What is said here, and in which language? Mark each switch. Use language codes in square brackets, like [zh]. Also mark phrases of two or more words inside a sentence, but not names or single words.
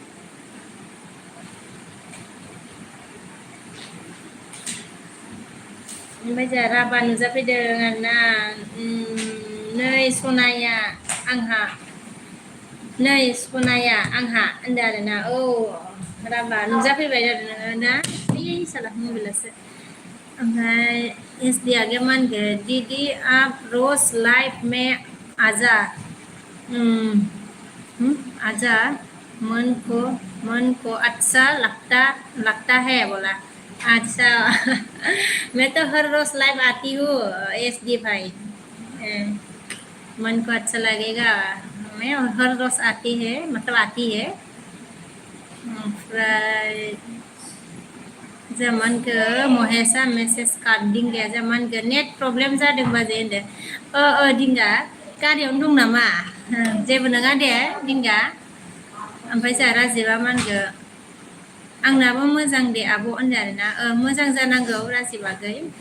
[brx] ओमफ्राय जोंहा राभा नुजाफैदों आरोना नै सनाया आंहा नै सनाया आंहा होनदों आरोना औ राभा नुजाफैबाय आरो ना बे साला मबाइलासो ओमफ्राय एस डी [hi] आगे मान गए दीदी आप रोज लाइफ में आजा आजा मन को अच्छा लगता है बोला अच्छा मैं तो हर रोज लाइव आती हूँ एस डी भाई मन को अच्छा लगेगा मैं हर रोज आती है मतलब आती है [brx] ओमफ्राय जामानखो महेशा मेसेज दिंगाया जामानखो नेट प्रब्लेम जादोंबा जे होनदों दिंगा गारियावनो दं नामा जेबो नङा दे दिंगा ओमफ्राय जोंहा राजिबा मानगो आंनाबो मोजां दे आब' होनदों आरोना मोजां जानांगौ राजिबागै